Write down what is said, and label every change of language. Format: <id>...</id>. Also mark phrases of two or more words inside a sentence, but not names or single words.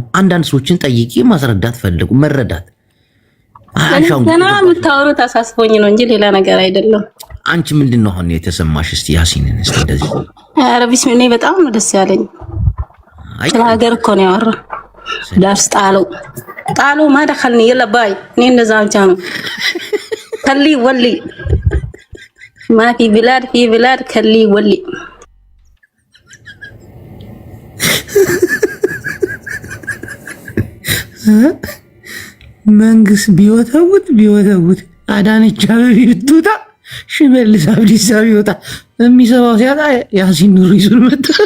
<am>አንዳንድ ሰዎችን ጠይቄ ማስረዳት ፈለጉ መረዳት ገና የምታወሩት አሳስቦኝ ነው እንጂ ሌላ ነገር አይደለም። አንቺ ምንድነው አሁን የተሰማሽ? እስቲ ያሲንን እስቲ እንደዚህ ኧረ ቢስሚላህ በጣም ነው ደስ ያለኝ። ስለ ሀገር እኮ ነው ያወራ። ዳርስ ጣሉ</am> <ar>ما دخلني يلا باي</ar> <am>እኔ እንደዛ ብቻ ነው ከሊ ወሊ</am> <ar>ما في بلاد</ar> <am>ከሊ ወሊ መንግስት ቢወተውት አዳነች አቤቤ ብትወጣ ሽመልስ አብዲሳ ቢወጣ የሚሰማው ሲያጣ ያሲኑር ይዙር መጣ።</am>